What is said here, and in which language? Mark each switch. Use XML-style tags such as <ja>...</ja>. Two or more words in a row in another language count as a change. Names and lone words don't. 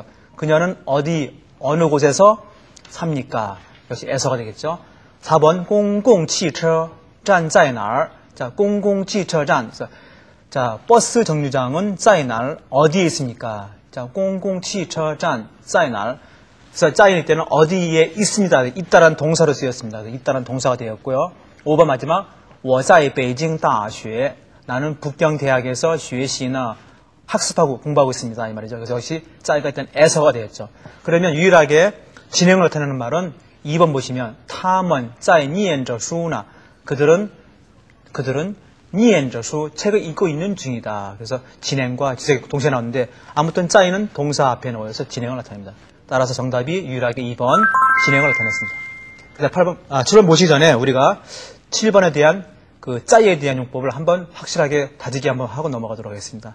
<ko>그녀는 어느 곳에서 삽니까? 역시 에서가 되겠죠. 4번,</ko> <zh>公共汽车站在哪儿?</zh> <ko>자, 公共汽车站. 자, 버스 정류장은</ko> <zh>在哪儿?</zh> <ko>어디에 있습니까? 자,</ko> <zh>公共汽车站在哪儿?</zh> <ko>그래서 在일 때는 어디에 있습니다. 있다란 동사로 쓰였습니다. 있다란 동사가 되었고요. 5번 마지막,</ko> <zh>我在北京大学.</zh> <ko>나는 북경대학에서</ko> <zh>学习呢</zh> <ko>학습하고 공부하고 있습니다. 이 말이죠. 그래서 역시 在가 일단 에서가 되었죠. 그러면 유일하게 진행을 나타내는 말은 2번 보시면</ko> <zh>他们在念着书呢.</zh> <ko>그들은</ko> <zh>念着书</zh> <ko>책을 읽고 있는 중이다. 그래서 진행과 지색 동시에 나오는데 아무튼 在는 동사 앞에 놓여서 진행을 나타냅니다. 따라서 정답이 유일하게 2번 진행을 나타냈습니다. 7번 보시기 전에 우리가 7번에 대한 그 짜이에 대한 용법을 한번 확실하게 다지기 한번 하고 넘어가도록 하겠습니다.</ko>